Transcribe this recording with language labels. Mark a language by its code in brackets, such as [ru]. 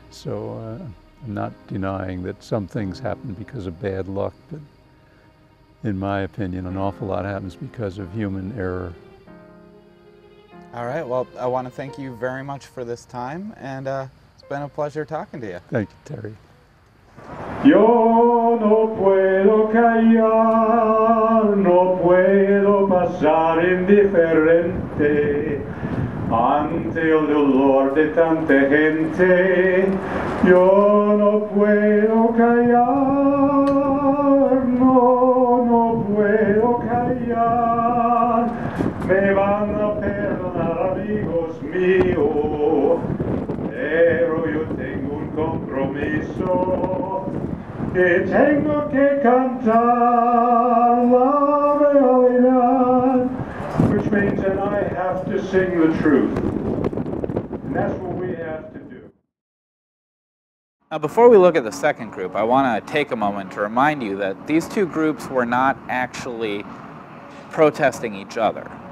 [en] So I'm not denying that some things happen because of bad luck, but in my opinion, an awful lot happens because of human error. All right, well, I want to thank you very much for this time, and it's been a pleasure talking to you. Thank you, Terry. [es] Yo no puedo callar, no puedo pasar indiferente ante el dolor de tanta gente. Yo no puedo callar, no puedo callar. Me van a perdonar, amigos míos, pero yo tengo un compromiso. Que tengo que cantar la realidad, [en] which means that I have to sing the truth. And that's what we have to do. Now, before we look at the second group, I want to take a moment to remind you that these two groups were not actually protesting each other.